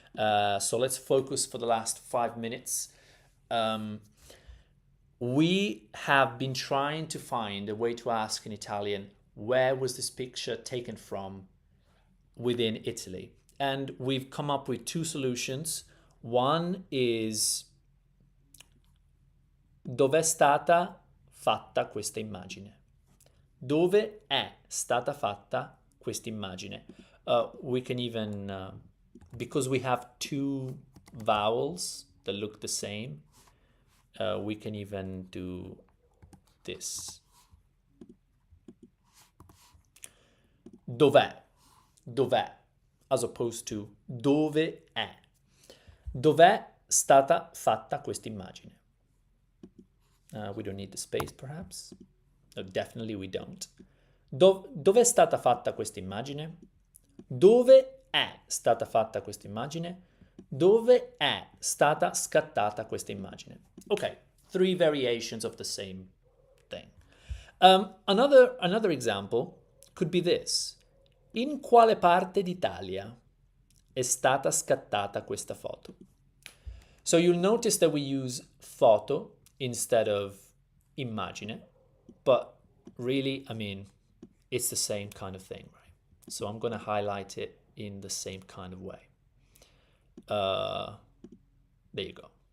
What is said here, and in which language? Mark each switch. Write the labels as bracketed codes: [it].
[en] So let's focus for the last 5 minutes. We have been trying to find a way to ask in Italian, where was this picture taken from within Italy? And we've come up with 2 solutions. One is, [it] dov'è stata fatta questa immagine? Dove è stata fatta questa immagine? [en] We can even, because we have 2 vowels that look the same, we can even do this. [it] Dov'è? Dov'è? [en] As opposed to [it] dove è? Dov'è stata fatta questa immagine? [en] We don't need the space, perhaps. No, definitely we don't. [it] Dove è stata fatta questa immagine? Dove è stata fatta questa immagine? Dove è stata scattata questa immagine? [en] Okay, 3 variations of the same thing. Another example could be this. [it] In quale parte d'Italia è stata scattata questa foto? [en] So you'll notice that we use foto instead of immagine, but really, I mean, it's the same kind of thing, right? So I'm going to highlight it in the same kind of way. There you go.